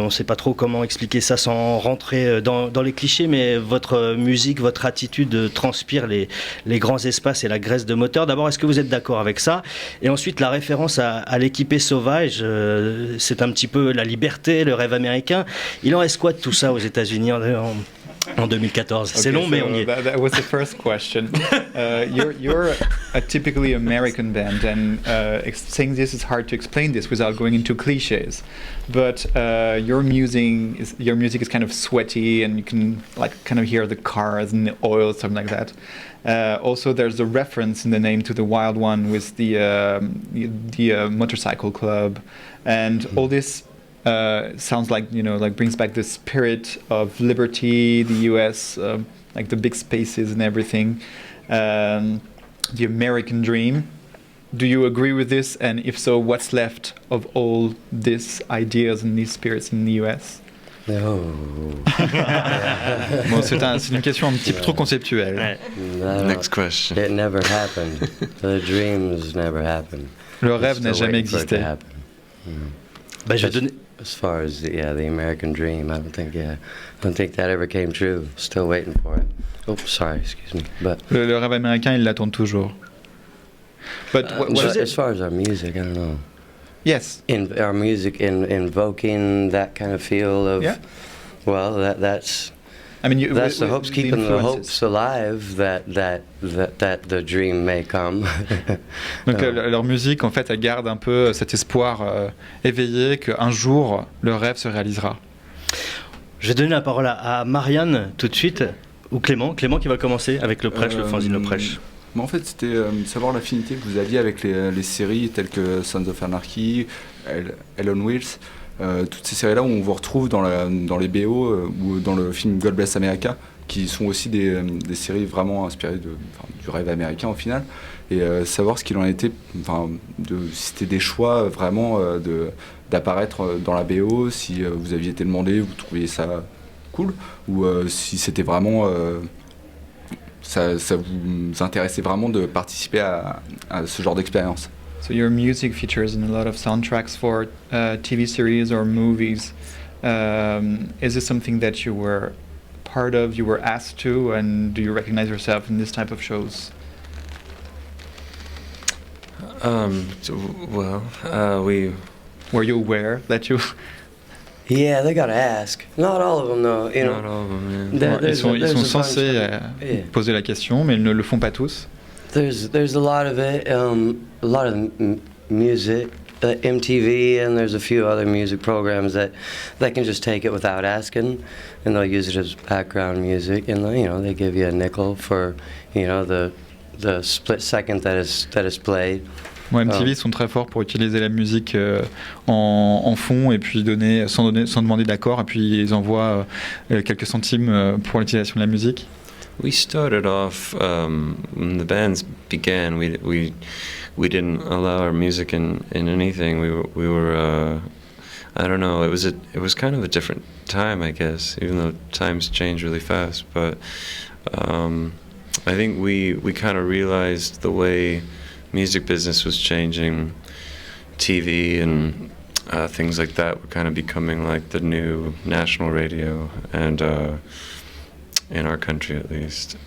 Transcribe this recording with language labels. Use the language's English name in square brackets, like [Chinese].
[French] On ne sait pas trop comment expliquer ça sans rentrer dans les clichés, mais votre musique, votre attitude transpire les grands espaces et la graisse de moteur. D'abord, est-ce que vous êtes d'accord avec ça? Et ensuite, la référence à l'équipé sauvage, c'est un petit peu la liberté, le rêve américain. Il en reste quoi de tout ça aux États-Unis en 2014? C'est long, mais on y est. [English] That was the first question. You're a typically American band, and saying this is hard to explain this without going into cliches. But your music is kind of sweaty, and you can kind of hear the cars and the oil, something like that. Also, there's a reference in the name to the Wild One with the motorcycle club, and all this. Sounds like brings back the spirit of liberty, the U.S., like the big spaces and everything, the American dream. Do you agree with this? And if so, what's left of all these ideas and these spirits in the U.S.? No. [French] Bon, c'est une question un petit peu trop conceptuelle. [English] No, Next question. It never happened. The dreams never happened. [French] Le rêve n'a jamais existé. Bah, je vais donner... [English] As far as the American dream, I don't think that ever came true. Still waiting for it. Oh, sorry, excuse me. But [French] le rêve américain, il l'attend toujours. [English] But as far as our music, I don't know. Yes. In our music, invoking that kind of feel of, yeah. Well, that's. I mean, that's the hopes, keeping the hopes alive that the dream may come. [French] Donc leur musique, en fait, elle garde un peu cet espoir éveillé qu'un jour le rêve se réalisera. Je vais donner la parole à Marianne tout de suite, ou Clément qui va commencer avec Le Prêche, le fanzine Le Prêche. Mais en fait, c'était savoir l'affinité que vous aviez avec les séries telles que Sons of Anarchy, Hell on Wheels. Toutes ces séries-là où on vous retrouve dans les BO ou dans le film God Bless America, qui sont aussi des séries vraiment inspirées du rêve américain au final, et savoir ce qu'il en était, si c'était des choix vraiment d'apparaître dans la BO, si vous aviez été demandé, vous trouviez ça cool, ou si c'était vraiment ça vous intéressait vraiment de participer à ce genre d'expérience. [English] So your music features in a lot of soundtracks for TV series or movies. Is this something that you were part of, you were asked to, and do you recognize yourself in this type of shows? Were you aware that you... Yeah, they gotta ask. Not all of them, though. Not all of them, yeah. [French] Ils sont censés poser la question, mais ils ne le font pas tous. [English] There's a lot of it, a lot of music, MTV, and there's a few other music programs that can just take it without asking, and they'll use it as background music, and they give you a nickel for the split second that is played. [French] MTV sont très forts pour utiliser la musique en fond et puis sans demander d'accord, et puis ils envoient quelques centimes pour l'utilisation de la musique. [English] We started off when the bands began. We we didn't allow our music in anything. We were I don't know. It was kind of a different time, I guess, even though times change really fast. But I think we kind of realized the way music business was changing, TV and things like that were kind of becoming like the new national radio, and in our country at least.